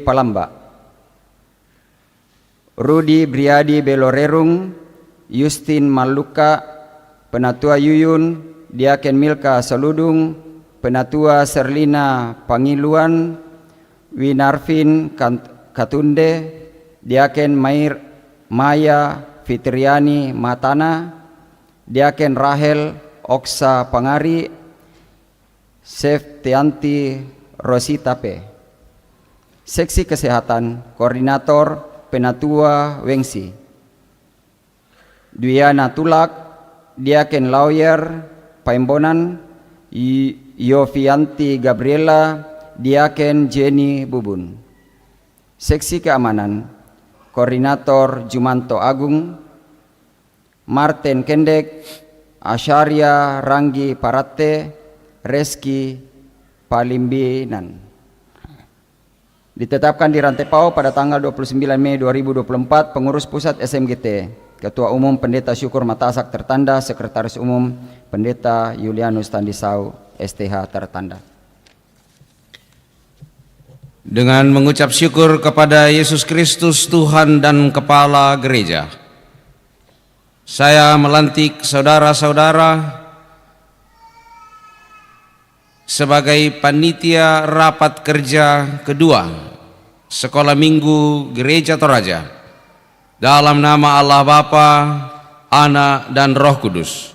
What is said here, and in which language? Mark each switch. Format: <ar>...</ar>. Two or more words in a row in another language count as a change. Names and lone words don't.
<id>Palamba, Rudi Briadi Belorerung, Justin Maluka, Penatua Yuyun, Diaken Milka Saludung, Penatua Serlina Pangiluan, Winarvin Katunde, Diaken Maya Fitriani Matana, Diaken Rahel Oksa Pangari, Seftianti Rosita P. Seksi Kesehatan Koordinator Penatua Wengsi, Dwiana Tulak, Diaken Lawyer Paimbonan, Yovianti Gabriela, Diaken Jenny Bubun. Seksi Keamanan Koordinator Jumanto Agung, Martin Kendek, Asharia Ranggi Parate, Reski Palimbinan. Ditetapkan di Rantepao pada tanggal 29 Mei 2024, Pengurus Pusat SMGT, Ketua Umum Pendeta Syukur Matasak tertanda, Sekretaris Umum Pendeta Yulianus Tandisau STH tertanda. Dengan mengucap syukur kepada Yesus Kristus Tuhan dan Kepala Gereja, saya melantik saudara-saudara sebagai panitia rapat kerja kedua Sekolah Minggu Gereja Toraja dalam nama Allah Bapa, Anak dan Roh Kudus.</id>